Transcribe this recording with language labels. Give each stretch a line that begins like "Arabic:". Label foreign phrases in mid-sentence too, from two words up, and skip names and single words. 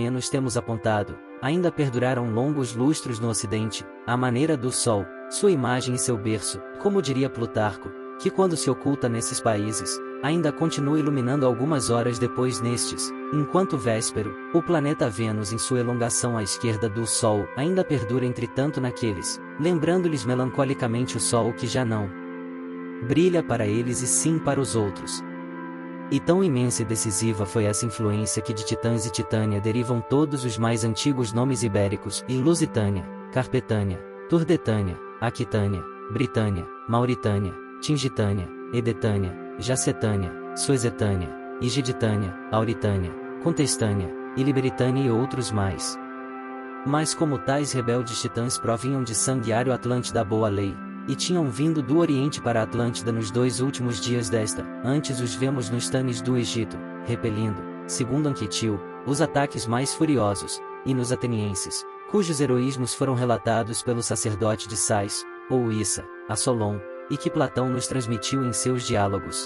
Portuguese: menos temos apontado, ainda perduraram longos lustros no Ocidente, à maneira do Sol, sua imagem e seu berço, como diria Plutarco, que quando se oculta nesses países, ainda continua iluminando algumas horas depois nestes, enquanto Véspero, o planeta Vênus em sua elongação à esquerda do Sol ainda perdura entretanto naqueles, lembrando-lhes melancolicamente o Sol que já não brilha para eles e sim para os outros. E tão imensa e decisiva foi essa influência que de Titãs e Titânia derivam todos os mais antigos nomes ibéricos, e Lusitânia, Carpetânia, Turdetânia, Aquitânia, Britânia, Mauritânia, Tingitânia, Edetânia, Jacetânia, Suezetânia, Igiditânia, Auritânia, Contestânia, Iliberitânia e outros mais. Mas como tais rebeldes titãs provinham de sangue ário Atlante da boa lei, e tinham vindo do Oriente para a Atlântida nos 2 últimos dias desta, antes os vemos nos tanes do Egito, repelindo, segundo Anquetil, os ataques mais furiosos, e nos atenienses, cujos heroísmos foram relatados pelo sacerdote de Sais, ou Issa, a Solon, e que Platão nos transmitiu em seus diálogos.